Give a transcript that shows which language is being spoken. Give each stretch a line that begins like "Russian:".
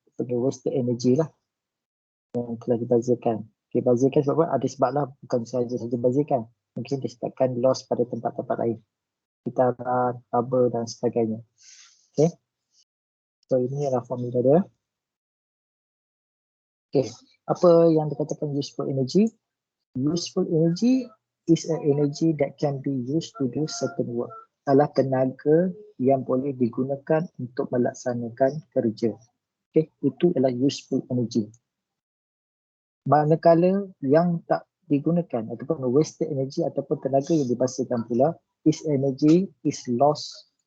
Malay: Sebagai
English: wasted energy
Malay: lah yang telah dibazirkan. Okay, bazirkan sebab apa? Ada sebab lah, bukan saja bazirkan. Mungkin disebabkan loss pada tempat-tempat lain. Gitaran, kabel dan sebagainya. Okay. So ini adalah formula dia. Okay. Apa yang dikatakan
English: useful energy? Useful energy is an energy that can be used to do certain work.
Malay: Adalah tenaga yang boleh digunakan untuk melaksanakan kerja. Okay, itu adalah
English: useful energy.
Malay: Manakala yang tak digunakan ataupun
English: wasted energy
Malay: ataupun tenaga yang dibazirkan pula
English: is energy is lost.